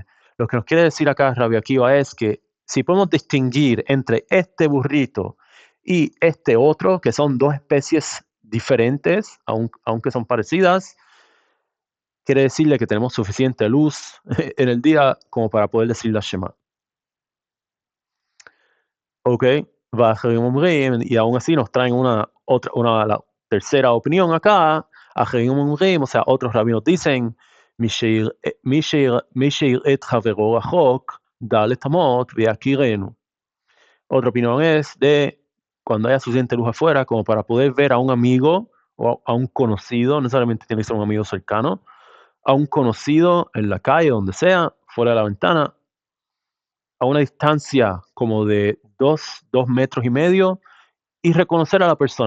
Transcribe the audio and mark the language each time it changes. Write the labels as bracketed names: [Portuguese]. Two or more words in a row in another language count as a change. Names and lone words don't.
[Spanish] Lo que nos quiere decir acá Rabbi Akiva es que si podemos distinguir entre este burrito y este otro, que son dos especies diferentes, aunque son parecidas, quiere decirle que tenemos suficiente luz en el día como para poder decir la Shema. [Hebrew] Ok, ואחרים אומרים, [Spanish] y aún así nos traen la tercera opinión acá, [Hebrew] אחרים אומרים, [Spanish] o sea, otros rabinos dicen, [Hebrew] מי שיראה את חברו רחוק, דע לטמות ויכירנו. [Spanish] Otra opinión es de cuando haya suficiente luz afuera como para poder ver a un amigo o a un conocido, no necesariamente tiene que ser un amigo cercano, a un conocido en la calle, donde sea, fuera de la ventana, a una distancia como de dos metros y medio, y reconocer a la persona.